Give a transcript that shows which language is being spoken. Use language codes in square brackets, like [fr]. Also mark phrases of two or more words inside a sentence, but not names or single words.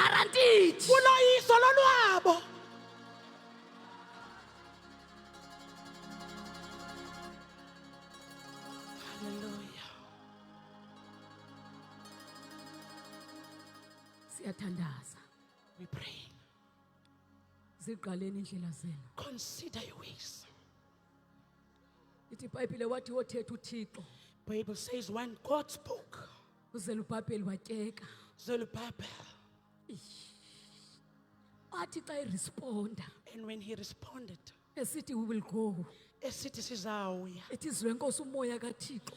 [xh] nditshi Uloyiso lolwabo. Hallelujah. siyathandaza [en] We pray. [xh] ziqaleni indlela zenu [en] Consider your ways. [xh] ithi ibhayibhile wathi wothetha uthixo [en] Bible says when God spoke, [xh] uzerubhabheli watyeka [en] Zerubbabel, [xh] athi xa iresponda [en] and when he responded, esithi we will go [xh] esithi sizawuya, ethi izwe nkosi umoya kathixo